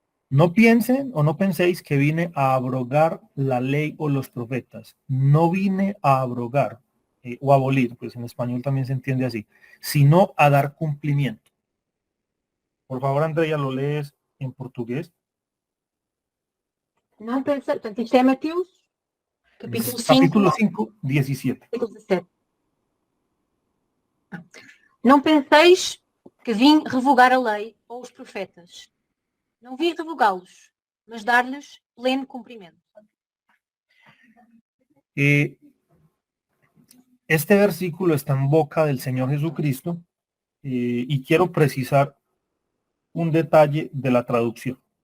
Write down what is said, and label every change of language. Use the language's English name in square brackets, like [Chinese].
[Spanish] No piensen o no penséis que vine a abrogar la ley o los profetas. No vine a abrogar o abolir, pues en español también se entiende así, sino a dar cumplimiento. Por favor, Andrea, lo lees en portugués. [Portuguese] Não pensei, portanto, isto é Mateus, capítulo 5, Capítulo 5, 17. capítulo 17. Não penseis que vim revogar a lei ou os profetas. Não vim revogá-los, mas dar-lhes pleno cumprimento. [Spanish] Este versículo está en boca del Señor Jesucristo y quiero precisar un detalle de la traducción.